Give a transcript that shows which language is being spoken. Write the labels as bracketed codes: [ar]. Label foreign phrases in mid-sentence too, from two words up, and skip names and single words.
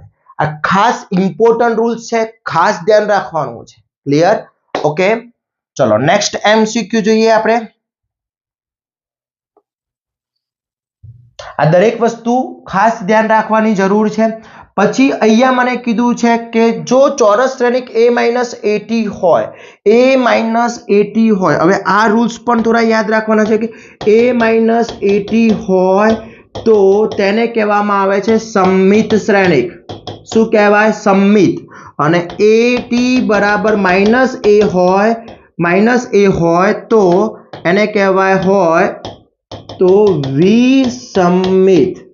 [gu] આ ખાસ ઇમ્પોર્ટન્ટ રૂલ્સ છે, ખાસ ધ્યાન રાખવાનું છે. ક્લિયર? ઓકે, ચલો નેક્સ્ટ MCQ જોઈએ આપણે. આ દરેક વસ્તુ ખાસ ધ્યાન રાખવાની જરૂર છે. પછી અહીંયા મને કીધું છે કે જો ચોરસ શ્રેણિક a - at હોય, a - at હોય. હવે આ રૂલ્સ પણ થોડા યાદ રાખવાના છે કે a - at હોય તો તેને કહેવામાં આવે છે સમમિત શ્રેણિક. શું કહેવાય? સમમિત. અને at બરાબર -a હોય તો એને કહેવાય હોય તો વિસમિત.